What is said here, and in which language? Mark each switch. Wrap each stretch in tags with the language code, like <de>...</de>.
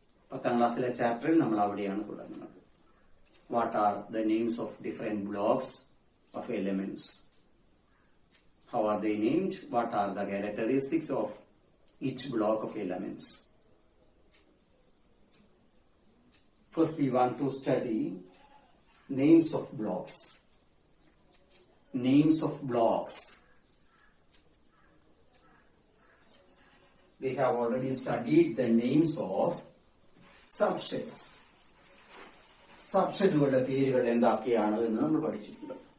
<ml>10ാം ക്ലാസ്സിലെ ചാപ്റ്ററിൽ നമ്മൾ അവിടെയാണ് തുടങ്ങുന്നത്.</ml> <en>What are the names of different blocks of elements? How are they named? What are the characteristics of each block of elements? First we want to study names of blocks. Names of blocks. We have already studied the names of subsets.</en> <ml>സബ്സെറ്റുകളുടെ പേരുകൾ എന്തൊക്കെയാണ് എന്ന് നമ്മൾ പഠിച്ചിട്ടുണ്ട്.</ml>